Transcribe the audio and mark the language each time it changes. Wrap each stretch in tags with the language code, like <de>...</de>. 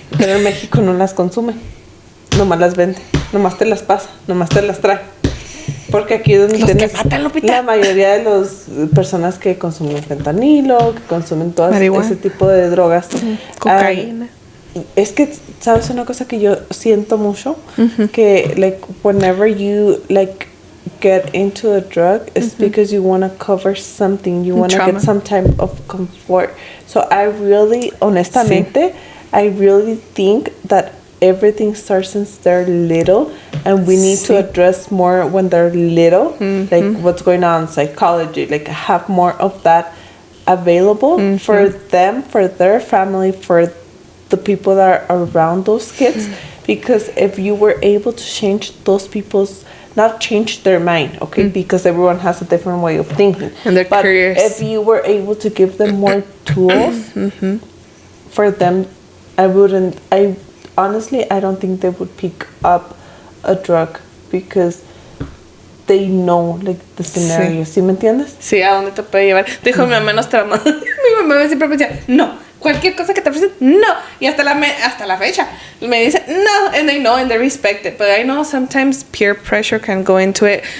<es>Pero en México no las consume. Nomás las vende. Nomás te las pasa. Nomás te las trae. Porque aquí es donde tienes la mayoría de las personas que consumen fentanilo, que consumen todo ese tipo de drogas. Uh-huh. Cocaína. Es que, ¿sabes una cosa que yo siento mucho? Uh-huh.</es> <en>Que, like, whenever you, like, get into a drug is because you want to cover something, you want to get some type of comfort. So I really, honestamente, I really think that everything starts since they're little, and we need to address more when they're little, like what's going on in psychology, like have more of that available for them, for their family, for the people that are around those kids. Because if you were able to change those people's, not change their mind, okay, because everyone has a different way of thinking. And their but careers. If you were able to give them more tools for them, I honestly, I don't think they would pick up a drug because they know, like, the scenario.</en> <es>¿Sí me entiendes? Sí, a dónde te puede llevar. Dijo mi mamá, nos traumó. Mi mamá siempre me decía, no. Cualquier cosa que te ofrecen, no. Y hasta la fecha me dicen, no.</es> <en>And they know and they respect it. But I know sometimes peer pressure can go into it.</en>